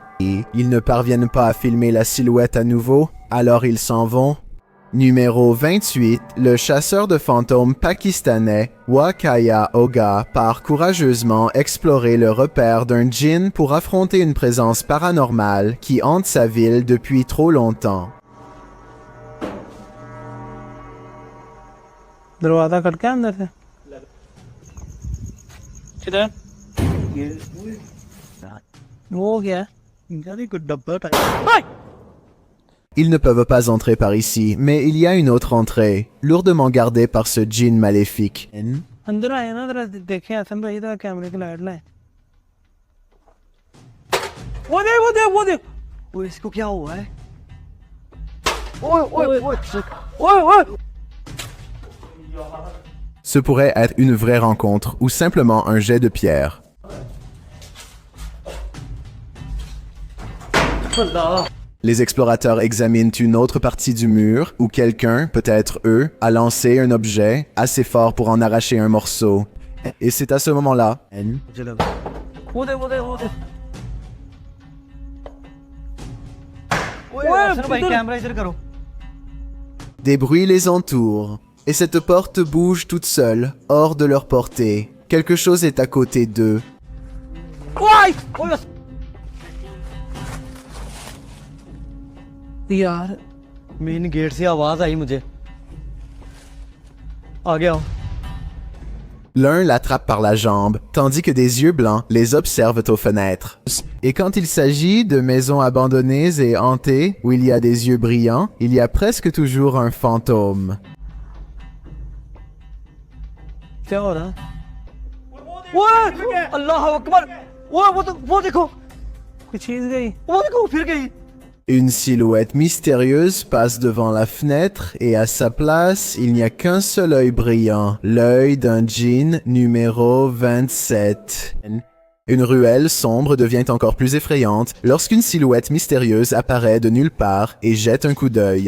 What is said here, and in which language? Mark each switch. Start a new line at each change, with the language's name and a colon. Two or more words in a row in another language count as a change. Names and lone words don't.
French: Et ils ne parviennent pas à filmer la silhouette à nouveau, alors ils s'en vont. Numéro 28, le chasseur de fantômes pakistanais Wakaya Oga part courageusement explorer le repère d'un djinn pour affronter une présence paranormale qui hante sa ville depuis trop longtemps.
Urdu: دروازہ کھٹکا اندر سے کدھر وہ کیا
French: Ils ne peuvent pas entrer par ici, mais il y a une autre entrée, lourdement gardée par ce djinn maléfique.
Urdu: اندر آئے نا ذرا دیکھیں حسن بھائی ادھر کیمرے کی لائٹ لائے وہ دیکھ وہ اس کو کیا ہوا ہے ओए
French: Ce pourrait être une vraie rencontre ou simplement un jet de pierre. Les explorateurs examinent une autre partie du mur où quelqu'un, peut-être eux, a lancé un objet assez fort pour en arracher un morceau. Et c'est à ce moment-là
Urdu: وہ دیکھ حسن بھائی کیمرہ ادھر کرو
French: des bruits les entourent. Et cette porte bouge toute seule, hors de leur portée. Quelque chose est à côté d'eux.
Urdu: यार
English: main gate
Urdu: سے آواز آئی مجھے آ گیا
French: L'un l'attrape par la jambe, tandis que des yeux blancs les observent aux fenêtres. Et quand il s'agit de maisons abandonnées et hantées, où il y a des yeux brillants, il y a presque toujours un fantôme.
Urdu: کیا ہو رہا वो
Arabic: الله أكبر
Urdu: وہ دیکھو کچھ چیز گئی وہ دیکھو پھر گئی
French: Une silhouette mystérieuse passe devant la fenêtre et à sa place, il n'y a qu'un seul œil brillant, l'œil d'un djinn numéro 27. Une ruelle sombre devient encore plus effrayante lorsqu'une silhouette mystérieuse apparaît de nulle part et jette un coup d'œil.